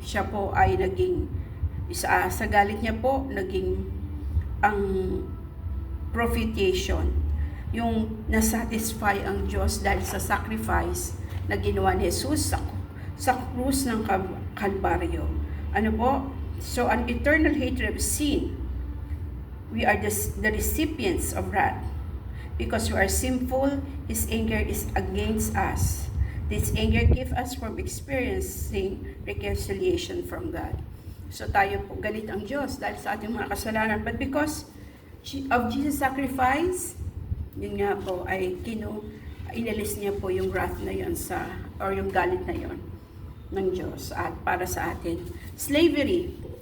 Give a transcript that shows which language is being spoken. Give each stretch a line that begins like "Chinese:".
Filipino: Siya po ay naging sa galit niya po naging ang propitiation, yung nasatisfy ang Diyos dahil sa sacrifice na ginawa ni Jesus sa krus ng Kalbaryo. Ano po?
English: So, an eternal hatred of sin. We are the recipients of wrath. Because we are sinful, His anger is against us. This anger keeps us from experiencing reconciliation from God.
Filipino: So, tayo po, galit ang Diyos dahil sa ating mga kasalanan.
English: But because of Jesus' sacrifice,
Filipino: yun nga po, ay inalis niya po yung wrath na yun or yung galit na yun ng Diyos at para sa atin. Slavery.